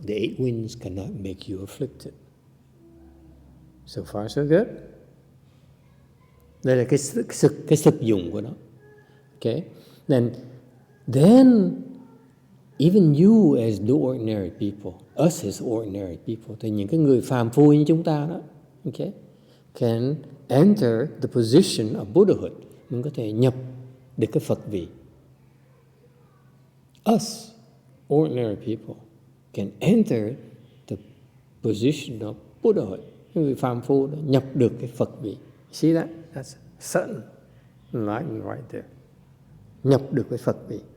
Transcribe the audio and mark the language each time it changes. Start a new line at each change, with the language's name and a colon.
English: The eight winds cannot make you afflicted. So far so good.
Vietnamese: Đây là cái thực dụng của nó.
English: Okay? Then even you as the ordinary people, us as ordinary people,
Vietnamese: thì những cái người phàm phu như chúng ta đó,
English: okay, can enter the position of Buddhahood.
Vietnamese: Mình có thể nhập được cái Phật vị.
English: Us, ordinary people, can enter the position of Buddhahood.
Vietnamese: Người phàm phu đó nhập được cái Phật vị.
English: See that? That's certain enlightenment right there.
Vietnamese: Nhập được cái Phật vị.